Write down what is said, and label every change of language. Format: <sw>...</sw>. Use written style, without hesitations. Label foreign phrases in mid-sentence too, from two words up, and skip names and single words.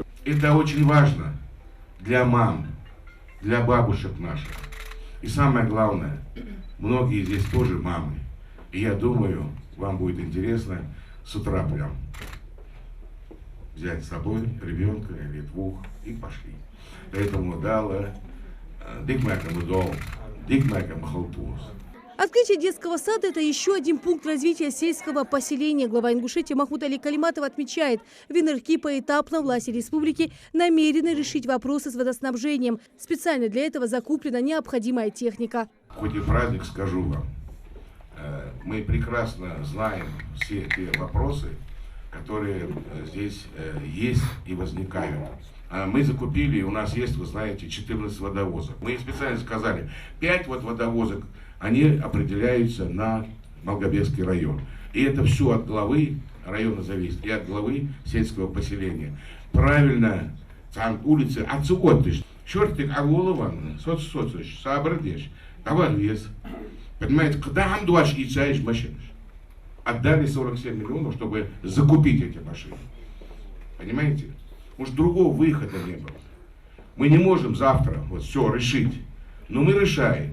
<ru>Это очень важно для мам, для бабушек наших. И самое главное, многие здесь тоже мамы. И я думаю, вам будет интересно с утра прям взять с собой ребенка или двух и пошли.</ru> <inh>Поэтому дала дикмакам удол, дикмакам халтуз.</inh> <ru>Открытие детского сада – это еще один пункт развития сельского поселения. Глава Ингушетии Махмуд Али Калиматов отмечает, в Венерки поэтапно власти республики намерены решить вопросы с водоснабжением. Специально для этого закуплена необходимая техника. Хоть и праздник, скажу вам, мы прекрасно знаем все те вопросы, которые здесь есть и возникают. Мы закупили, у нас есть, вы знаете, 14 водовозок. Мы специально сказали, 5 водовозок, они определяются на Малгобекский район. И это все от главы района зависит, и от главы сельского поселения. Правильно, там улицы, отсюготыш, чертик Агулован, соцсоцыш, Сабрдеш, товар вес. Понимаете, когда Амдуаш и Цаиш машин отдали 47 миллионов, чтобы закупить эти машины. Понимаете? Уж другого выхода не было. Мы не можем завтра вот все решить, но мы решаем.</ru>